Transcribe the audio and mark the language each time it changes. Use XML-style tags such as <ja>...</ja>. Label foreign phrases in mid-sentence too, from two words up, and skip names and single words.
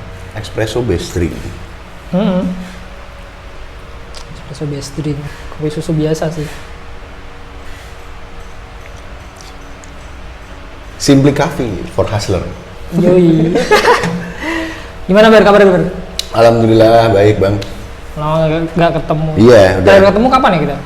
<en>Espresso base drink. Espresso base drink,</en> <id>kopi susu biasa sih. Simply Coffee for Hustler. Yoi. Gimana Ber, kabar Ber? Alhamdulillah baik bang. Lama nggak ketemu. Iya. Terakhir ketemu kapan ya kita?</id>